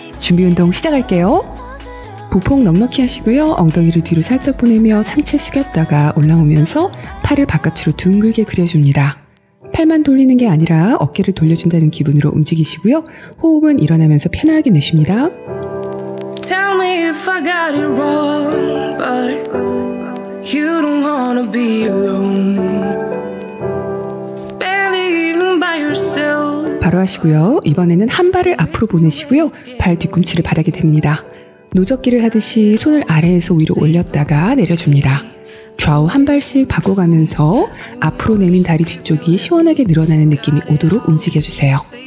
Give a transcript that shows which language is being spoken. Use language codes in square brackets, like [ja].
[ko] 준비 운동 시작할게요. 보폭 넉넉히 하시고요. 엉덩이를 뒤로 살짝 보내며 상체 숙였다가 올라오면서 팔을 바깥으로 둥글게 그려줍니다. 팔만 돌리는 게 아니라 어깨를 돌려준다는 기분으로 움직이시고요. 호흡은 일어나면서 편하게 내쉽니다. [en] Tell me if I got it wrong, but you don't wanna be alone. Spend the evening by yourself. [ko] 바로 하시고요. 이번에는 한 발을 앞으로 보내시고요. 발 뒤꿈치를 바닥에 댑니다. 노젓기를 하듯이 손을 아래에서 위로 올렸다가 내려줍니다. 좌우 한 발씩 바꿔가면서 앞으로 내민 다리 뒤쪽이 시원하게 늘어나는 느낌이 오도록 움직여주세요.